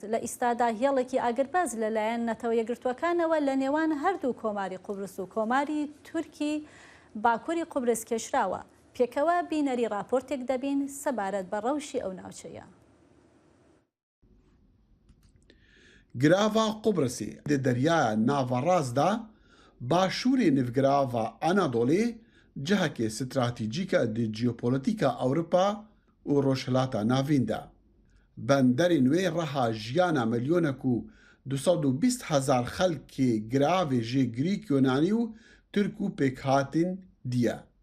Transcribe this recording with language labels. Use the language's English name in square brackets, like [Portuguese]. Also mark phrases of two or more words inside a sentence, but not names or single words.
[Central Kurdish] لە ئیستادا هێڵێکی ئاگرباز لەلایەن نەتەوە یەکگرتوەکانەوە لە نێوان هەردوو کۆماری قوبرس و کۆماری تورکی باکووری قوبرس کێشراوە. پێکەوە بینەری راپۆرتێک دەبین سەبارەت بە ڕەوشی ئەو ناوچەیە. [Kurdish] گراڤا قوبرسê di deryaya Navaraz da başûrê nivgirava Anadolê cihekê stratîjîk e di jeopolîtika Ewropa û Rojhilata Navîn de. Benderên wê reha jiyana milyonek û 220,000 xelkê giravê jê Grîk, Yunanî û Türk û pêkhatîn diye.